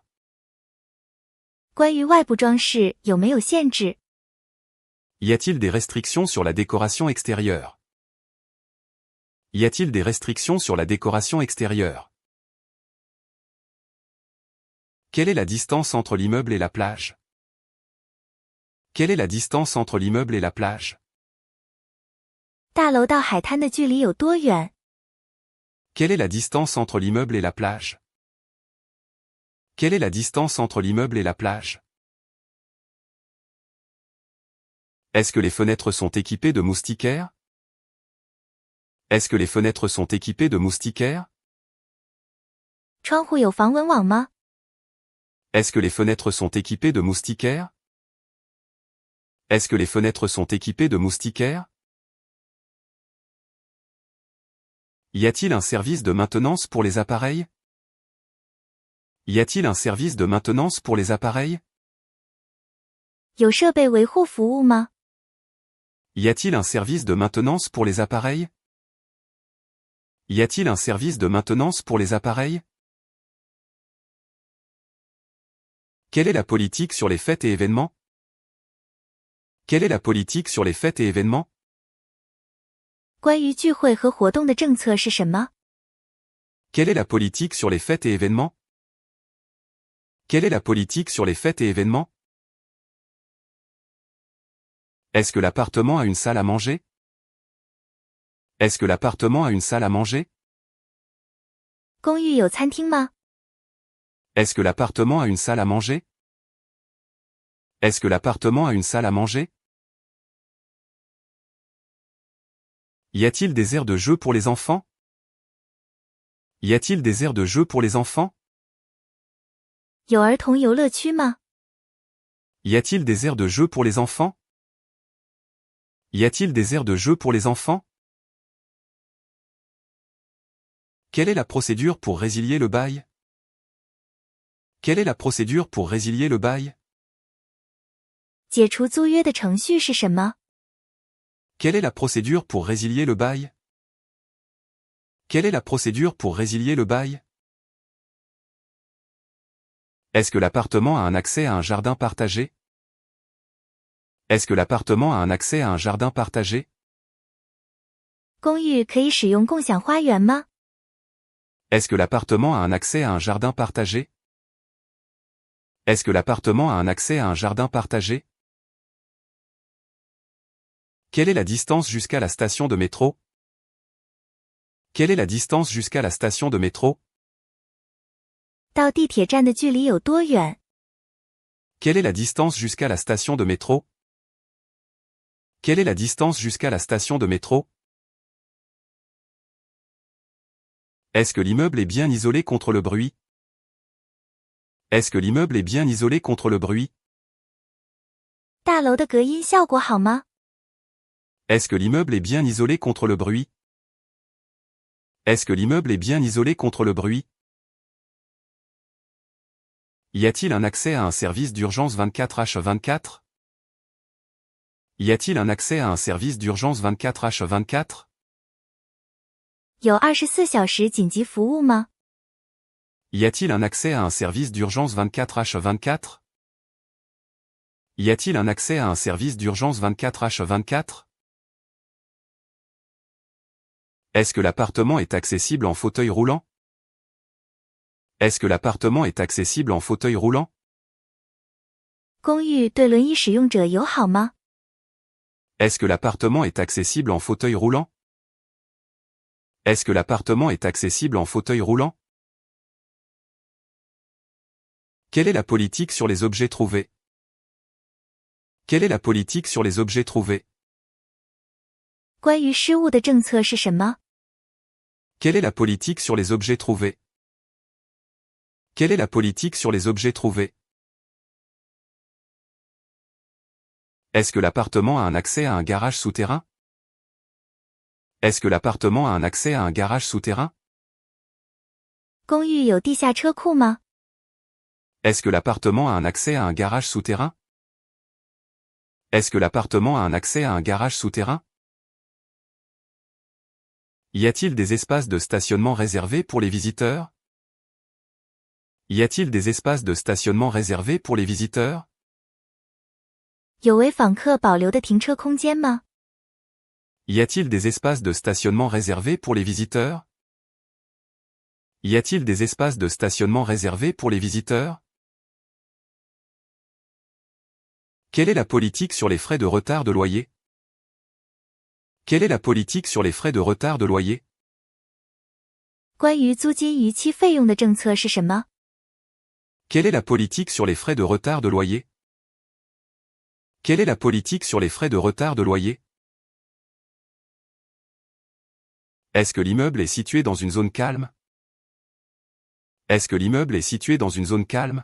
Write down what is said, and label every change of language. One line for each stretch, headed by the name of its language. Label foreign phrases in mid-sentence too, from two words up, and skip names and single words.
Chinese: 关于外部装饰有没有限制？
French: Y a-t-il des restrictions sur la décoration extérieure? Y a-t-il des restrictions sur la décoration extérieure? Quelle est la distance entre l'immeuble et la plage? Quelle est la distance entre l'immeuble et la plage?
Chinese: 大楼到海滩的距离有多远？
French: Quelle est la distance entre l'immeuble et la plage? Quelle est la distance entre l'immeuble et la plage? Est-ce que les fenêtres sont équipées de moustiquaires? Est-ce que les fenêtres sont équipées de moustiquaires?
Chinese: 窗户有防蚊网吗？
French: Est-ce que les fenêtres sont équipées de moustiquaires? Est-ce que les fenêtres sont équipées de moustiquaires? Y a-t-il un service de maintenance pour les appareils? Y a-t-il un service de maintenance pour les appareils?
Chinese: 有设备维护服务吗？
French: Y a-t-il un service de maintenance pour les appareils? Y a-t-il un service de maintenance pour les appareils? Quelle est la politique sur les fêtes et événements? Quelle est la politique sur les fêtes et événements?
Chinese: 关于聚会和活动的政策是什么？
French: Quelle est la politique sur les fêtes et événements? Quelle est la politique sur les fêtes et événements? Est-ce que l'appartement a une salle à manger? Est-ce que l'appartement a une salle à manger?
Chinese: 公寓有餐厅吗？
French: Est-ce que l'appartement a une salle à manger? Est-ce que l'appartement a une salle à manger? Y a-t-il des aires de jeu pour les enfants? Y a-t-il des aires de jeu pour les enfants?
Chinese: 有儿童游乐区吗？
French: Y a-t-il des aires de jeu pour les enfants? Y a-t-il des aires de jeu pour les enfants? Quelle est la procédure pour résilier le bail? Quelle est la procédure pour résilier le bail?
Chinese: 解除租约的程序是什么？
French: Quelle est la procédure pour résilier le bail? Quelle est la procédure pour résilier le bail? Est-ce que l'appartement a un accès à un jardin partagé? Est-ce que l'appartement a un accès à un jardin partagé?
Chinese: 公寓可以使用共享花园吗？
French: Est-ce que l'appartement a un accès à un jardin partagé? Est-ce que l'appartement a un accès à un jardin partagé? Quelle est la distance jusqu'à la station de métro? Quelle est la distance jusqu'à la station de métro?
Chinese: 到地铁站的距离有多远？
French: Quelle est la distance jusqu'à la station de métro? Quelle est la distance jusqu'à la station de métro? Est-ce que l'immeuble est bien isolé contre le bruit? Est-ce que l'immeuble est bien isolé contre le bruit?
Chinese: 大楼的隔音效果好吗？
French: Est-ce que l'immeuble est bien isolé contre le bruit? Est-ce que l'immeuble est bien isolé contre le bruit? Y a-t-il un accès à un service d'urgence 24h24? Y a-t-il un accès à un service d'urgence 24h24?
Chinese: 有24小时紧急服务吗？
French: Y a-t-il un accès à un service d'urgence 24h24? Y a-t-il un accès à un service d'urgence 24h24? Est-ce que l'appartement est accessible en fauteuil roulant? Est-ce que l'appartement est accessible en fauteuil roulant?
Chinese: 公寓对轮椅使用者友好吗？
French: Est-ce que l'appartement est accessible en fauteuil roulant? Est-ce que l'appartement est accessible en fauteuil roulant? Quelle est la politique sur les objets trouvés? Quelle est la politique sur les objets trouvés?
Chinese: 关于失物的政策是什么？
French: Quelle est la politique sur les objets trouvés? Quelle est la politique sur les objets trouvés? Est-ce que l'appartement a un accès à un garage souterrain? Est-ce que l'appartement a un accès à un garage souterrain?
Chinese: 公寓有地下车库吗？
French: Est-ce que l'appartement a un accès à un garage souterrain? Est-ce que l'appartement a un accès à un garage souterrain? Y a-t-il des espaces de stationnement réservés pour les visiteurs? Y a-t-il des espaces de stationnement réservés pour les visiteurs?
Chinese: 有为访客保留的停车空间吗？
French: Y a-t-il des espaces de stationnement réservés pour les visiteurs? Y a-t-il des espaces de stationnement réservés pour les visiteurs? Quelle est la politique sur les frais de retard de loyer? Quelle est la politique sur les frais de retard de loyer?
Chinese: 关于租金逾期费用的政策是什么？
French: Quelle est la politique sur les frais de retard de loyer? Quelle est la politique sur les frais de retard de loyer? Est-ce que l'immeuble est situé dans une zone calme? Est-ce que l'immeuble est situé dans une zone calme?